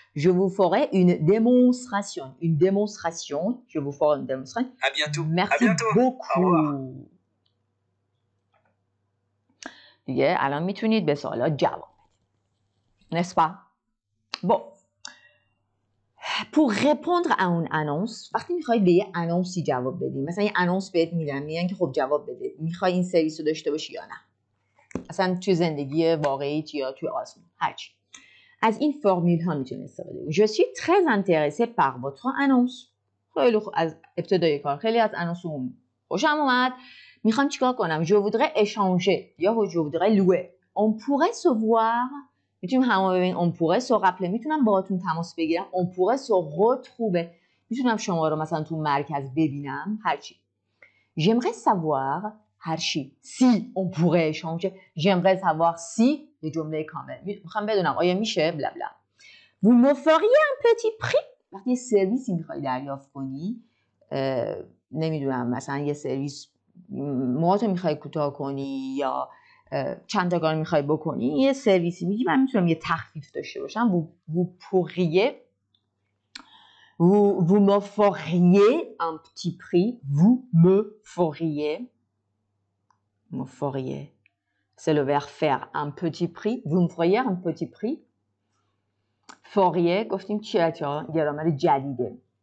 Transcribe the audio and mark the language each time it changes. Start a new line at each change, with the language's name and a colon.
French: je vous ferai une démonstration. Une démonstration. Je vous ferai une démonstration. À bientôt. Merci À bientôt. beaucoup. Au revoir.
Persian: دیگه الان میتونید به سوالات جواب بدید.
French: N'est-ce pas? Bon. Pour répondre à une annonce،
Persian: وقتی میخواید به یه انونسی جواب بدید، مثلا یه انونس بهت میدن میگن که خب جواب بده، میخوای این سرویس رو داشته باشی یا نه، اصلا توی زندگی واقعیت یا توی آزمون هرچی، از این فرمول ها میتونید استفاده کنید.
French: Je suis très intéressé par votre annonce.
Persian: خیلی از ابتدای کار خیلی از انونسون خوشم اومد، میخوام چیکار کنم؟
French: Je voudrais échanger
Persian: یا
French: je voudrais louer. On pourrait se voir.
Persian: میتونیم همه ببینیم.
French: On pourrait se rappeler.
Persian: میتونم باهاتون تماس بگیرم.
French: On pourrait se retrouver.
Persian: میتونم شما رو مثلا تو مرکز ببینم. هرچی.
French: J'aimerais savoir
Persian: هرچی.
French: Si on pourrait échanger. J'aimerais savoir si
Persian: یه جمله کامل. میخوام بدونم آیا میشه بلا بلا.
French: Vous me feriez un petit prix.
Persian: وقتی یه سرویسی میخوای دریافت کنی، نمیدونم مثلا یه سرویس موهاتو میخوای کوتاه کنی یا چند تا کار میخوای بکنی، یه سرویسی میگی من میتونم یه تخفیف داشته باشم.
French: vous pourriez vous me feriez un petit prix. Vous me feriez c'est le verbe faire un petit prix. vous me feriez un petit prix.
Persian: feriez گفتیم چیه چا گرامر جدیده.